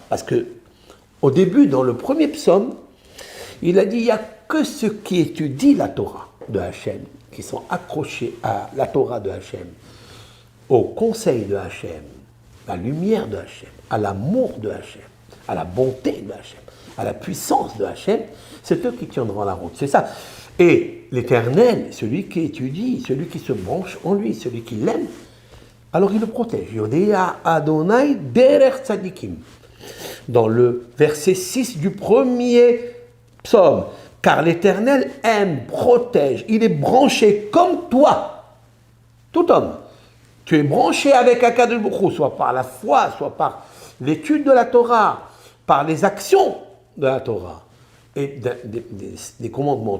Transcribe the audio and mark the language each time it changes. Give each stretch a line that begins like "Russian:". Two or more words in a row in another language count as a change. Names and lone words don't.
French: Parce que au début, dans le premier psaume, il a dit il n'y a que ceux qui étudient la Torah de Hachem, qui sont accrochés à la Torah de Hachem, au conseil de Hachem, à la lumière de Hachem, à l'amour de Hachem, à la bonté de Hachem, à la puissance de Hachem, c'est eux qui tiendront la route. C'est ça. Et l'Éternel, celui qui étudie, celui qui se branche en lui, celui qui l'aime, alors il le protège.
Hebrew: יודע ה' דרך צדיקים.
French: Dans le verset 6 du premier psaume, car l'Éternel aime, protège, il est branché comme toi, tout homme. Tu es branché avec
Hebrew: הקדוש ברוך הוא,
French: soit par la foi, soit par l'étude de la Torah, par les actions de la Torah et des commandements.